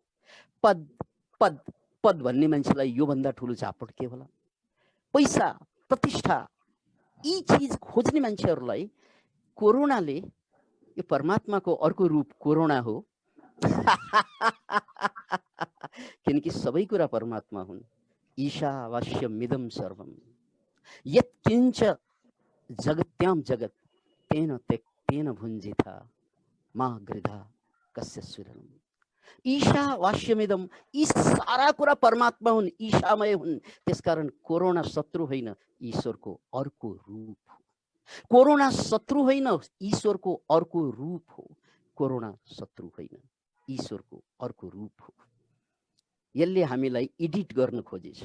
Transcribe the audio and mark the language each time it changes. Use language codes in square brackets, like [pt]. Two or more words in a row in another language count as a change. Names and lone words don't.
[ne] पद पद पद भन्ने मान्छेलाई योभन्दा ठुलो चापट के होला? पैसा, प्रतिष्ठा, यी चिज खोज्ने मान्छेहरूलाई कोरोनाले, यो परमात्माको अर्को रूप कोरोना हो। किनकि सबै कुरा परमात्मा हुन्। [sa] ईशावास्यमिदं सर्वं यत्किञ्च जगत्यां जगत् तेन त्यक्तेन भुञ्जिता मा गृधा कस्य सुरम्। ईशावास्यमिदं, [ne] यी सारा कुरा परमात्मा हुन्, ईशामय हुन्। त्यसकारण कोरोना शत्रु होइन, ईश्वरको अर्को रूप हो। कोरोना शत्रु होइन, ईश्वरको अर्को रूप हो। कोरोना शत्रु होइन, ईश्वरको अर्को रूप हो। यसले हामीलाई एडिट गर्न खोजेछ।